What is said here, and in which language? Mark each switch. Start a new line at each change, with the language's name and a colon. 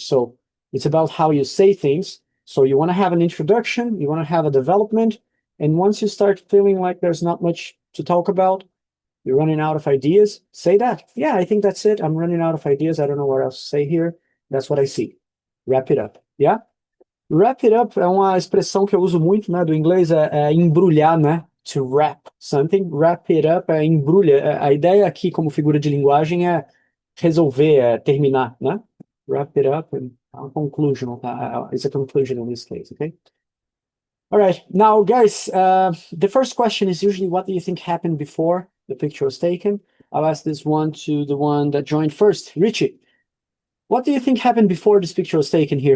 English: So it's about how you say things. So you want to have an introduction. You want to have a development. And once you start feeling like there's not much to talk about, you're running out of ideas, say that. Yeah, I think that's it. I'm running out of ideas. I don't know what else to say here. That's what I see. Wrap it up. Yeah? Wrap it up
Portuguese: é uma expressão que eu uso muito, né, do inglês, é embrulhar, né?
English: To wrap something. Wrap it up
Portuguese: é embrulha. A ideia aqui, como figura de linguagem, é resolver, é terminar, né?
English: Wrap it up and a conclusion. It's a conclusion in this case, okay? All right. Now, guys, the first question is usually what do you think happened before the picture was taken? I'll ask this one to the one that joined first, Richie. What do you think happened before this picture was taken here?